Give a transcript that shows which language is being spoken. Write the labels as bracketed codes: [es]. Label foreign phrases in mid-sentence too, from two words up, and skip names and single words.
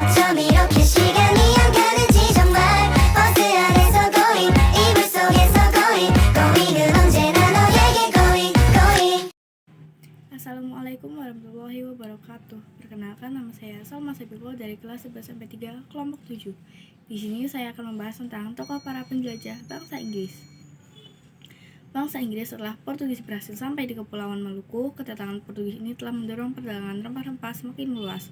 [ko] 이렇게 시간이 안 가는지 정말 버스 안에서 going 이불 속에서 going은 언제나 너에게 going. [ar] السلام عليكم ورحمة الله وبركاته. [id] Perkenalkan, nama saya Salma Sabiko dari kelas 11-3 kelompok 7. Di sini saya akan membahas tentang tokoh para penjelajah bangsa Inggris. Bangsa Inggris setelah Portugis berhasil sampai di Kepulauan Maluku, kedatangan Portugis ini telah mendorong perdagangan rempah-rempah semakin meluas.